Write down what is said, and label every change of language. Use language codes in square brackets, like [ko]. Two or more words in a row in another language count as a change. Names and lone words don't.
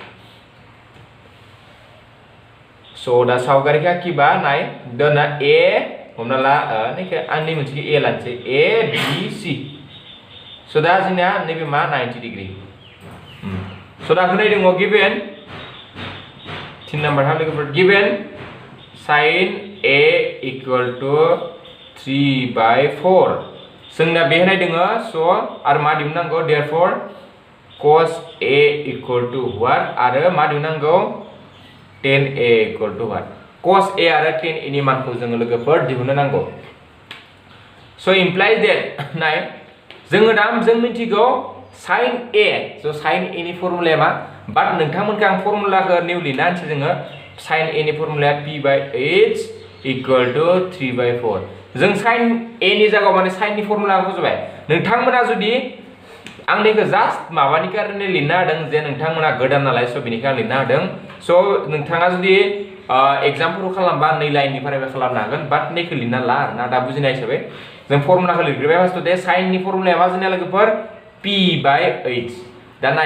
[brx] स' दा सावगारिखौ आखिबा नाय दोना ए हमना ला आंनि मोनसे ए लानोसै ए बि सि स' दा जोंनिया नैबे मा 90 डिग्री स' दा होनाय दङ गिभेन 3 नाम्बार हा लोगोफोर गिभेन [en] sin a equal to [brx] 3/4 जोंना बे होनाय दङ स' आरो मा दिहुननांगौ therefore [en] cos a equal to what [brx] आरो मा दिहुननांगौ [en] tan a equal to what [brx] cos a आरो tan a नि मानखौ जोङो लोगोफोर दिहुननो नांगौ स' [en] implies that [brx] नाय जोङो दा जों मिथिगौ sin a स' sin a नि फर्मुलाया मा बाट नोंथांमोनखौ आं फर्मुलाखौ निउ लिरना होनोसै जोङो sin a नि फर्मुलाया [en] p/h equal to [brx] 3/4 जों sin a नि जायगायाव माने sin नि फर्मुलाखौ होजोबबाय नोंथांमोना जुदि आंनिखौ जास्ट माबानि कारणे लिरना होदों जे नोंथांमोना गोदान नालाय स' बेनिखाय आं लिरना होदों स' नोंथाङा जुदि एग्जामफोरखौ खालामबा 2 लाइननिफ्रायबो खालामनो हागोन बाट नैखौ लिरना ला आरोना दा बुजिनाय हिसाबै जों फर्मुलाखौ लिरग्रोबाय [en] first the [brx] sin नि फर्मुलाया मा जोंनिया लोगोफोर p/h दा नाय